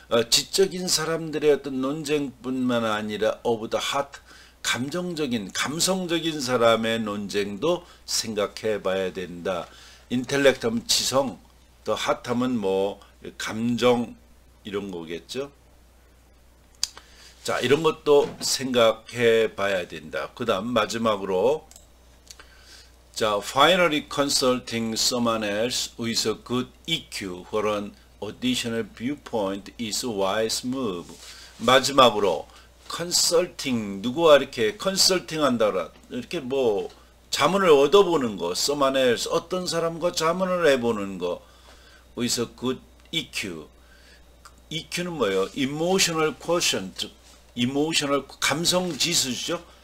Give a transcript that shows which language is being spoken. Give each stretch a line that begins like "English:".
Korean: 지적인 사람들의 어떤 논쟁뿐만 아니라
English: of the heart,
Korean: 감성적인 사람의 논쟁도 생각해 봐야 된다. intellect 하면 지성, 또 heart 하면 감정 이런 거겠죠. 자, 이런 것도 생각해 봐야 된다. 그 다음 마지막으로 자,
English: finally consulting someone else with a good EQ for an additional viewpoint is a wise move.
Korean: 마지막으로 컨설팅, 누구와 이렇게 컨설팅 한다라, 이렇게 자문을 얻어보는 거,
English: someone else,
Korean: 어떤 사람과 자문을 해보는 거,
English: with a good EQ.
Korean: EQ는 뭐예요? emotional quotient, 감성 지수죠.